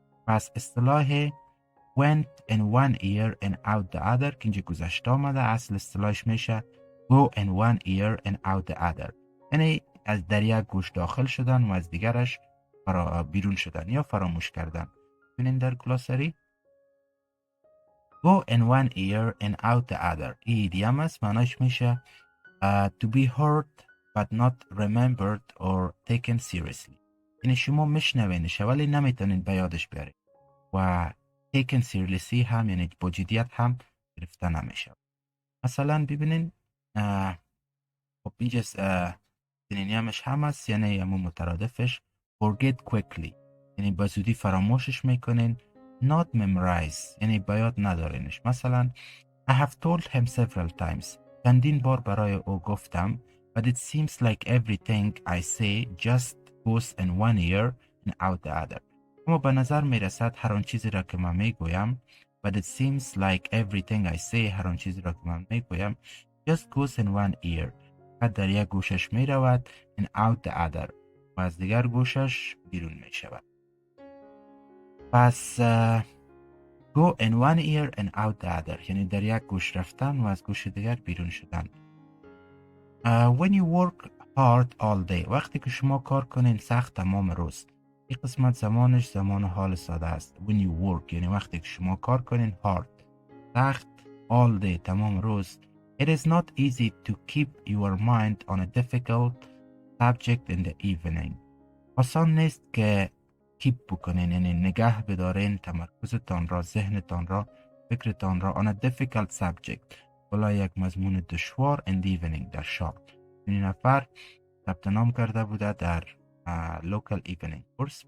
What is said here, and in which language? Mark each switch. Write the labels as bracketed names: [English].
[Persian] پس اصطلاح [English] went in one ear and out the other [Persian] که اینجا گذشته آمده اصل اصطلاحش میشه [English] go in one ear and out the other [Persian] یعنی از در یک گوش داخل شدن و از دیگرش بیرون شدن یا فراموش کردن. ببینین در گلاسری [English] go in one ear and out the other [Persian] این ایدیام است. معناش میشه [English] to be heard but not remembered or taken seriously [Persian] یعنی شما میشنوینش ولی نمیتونین به یادش بیارین و taken seriously هم یعنی با جدیت هم گرفته نمیشه. مثلا ببینین اه، خب اینجا سینونیمش هم هست، یعنی همون مترادفش [English] forget quickly، [Persian] یعنی با زودی فراموشش میکنین. [English] not memorize [Persian] یعنی با یاد ندارینش. مثلا [English] I have told him several times، [Persian] چندین بار برای او گفتم. [English] but it seems like everything I say just goes in one ear and out the other. [Persian] اما به نظر میرسد هر آن چیزی را که من میگویم [English] but it seems like everything I say [Persian] هر آن چیزی را که من میگویم [English] just goes in one ear، [Persian] فقط در یک گوشش می رود [English] and out the other [Persian] و از دیگر گوشش بیرون می شود. پس [English] go in one ear and out the other [Persian] یعنی در یک گوش رفتن و از گوش دیگر بیرون شدن. [English] when you work hard all day [Persian] وقتی که شما کار کنین سخت تمام روز. این قسمت زمانش زمان حال ساده است. [English] when you work [Persian] یعنی وقتی که شما کار کنین hard سخت all day تمام روز. [English] it is not easy to keep your mind on a difficult subject in the evening. [Persian] آسان نیست که keep بکنین یعنی نگه بدارین تمرکزتان را، ذهنتان را، فکرتان را [English] on a difficult subject [Persian] بالا یک مضمون دشوار [English] in the evening [Persian] در شام. این نفر ثبت نام کرده بوده در [English] local evening course.